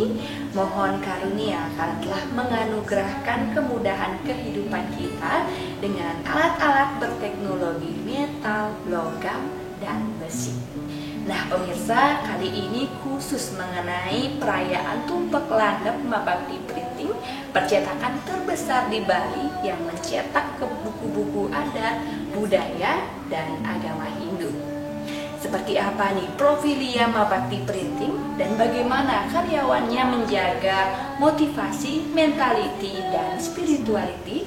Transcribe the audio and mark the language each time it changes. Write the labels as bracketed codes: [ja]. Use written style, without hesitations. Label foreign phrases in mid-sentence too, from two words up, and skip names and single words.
[id] Mohon karunia karena telah menganugerahkan kemudahan kehidupan kita dengan alat-alat berteknologi metal, logam, dan besi. Nah pemirsa, kali ini khusus mengenai perayaan tumpak landap Mabakti Printing, percetakan terbesar di Bali yang mencetak ke buku-buku adat, budaya, dan agama Hindu. Seperti apa nih profilia Mabakti Printing dan bagaimana karyawannya menjaga motivasi, mentality, dan spirituality?